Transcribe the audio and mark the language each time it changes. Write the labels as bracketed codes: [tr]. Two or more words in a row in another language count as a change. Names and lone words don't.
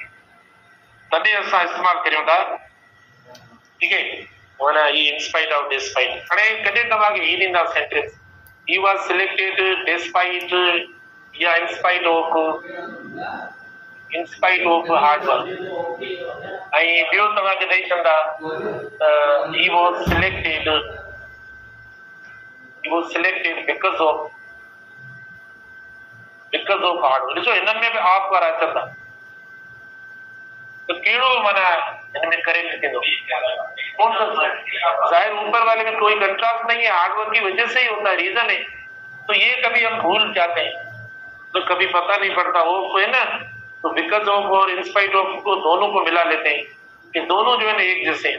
[sd] तॾहिं असां इस्तेमालु करियूं था, ठीकु आहे, माना ही [en] in spite of despite. [sd] हाणे कॾहिं तव्हांखे ही ॾींदा सेंटेंस, [en] he was selected despite [sd] या [en] in spite of hard work, [sd] ऐं ॿियो तव्हांखे ॾेई छॾंदा [en] he was selected because of hard work. [sd] ॾिसो हिननि में बि ऑफ वारा अचनि था, तो कहिड़ो माना इनमें करेक्ट थींदो? [hi] जाहिर ऊपर वाले में कोई कंट्रास्ट नहीं है, हार्डवर्क की वजह से ही होता है, रीजन है। तो ये कभी हम भूल जाते हैं, तो कभी पता नहीं पड़ता वो है ना, तो [en] because of [hi] और [en] in spite of [hi] को दोनों को मिला लेते हैं कि दोनों जो है ना एक जैसे हैं।